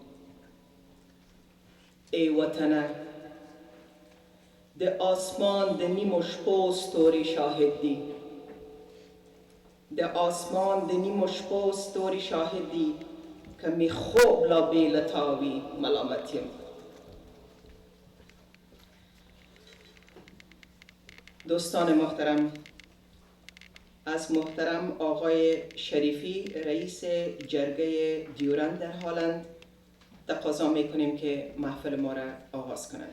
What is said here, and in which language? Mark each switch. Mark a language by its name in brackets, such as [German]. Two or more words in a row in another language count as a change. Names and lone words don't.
[Pashto] ای وطنه، د آسمان د نیمو شپو ستوري شاهد دي، د آسمان د نیمو شپو ستوري شاهد دي، که می خوب لا بې له تا وي ملامت یم. [Persian] دوستان محترم، از محترم آقای شریفی رئیس جرگه دیورند در حالند تقاضا میکنیم که محفل ما را آغاز کنند.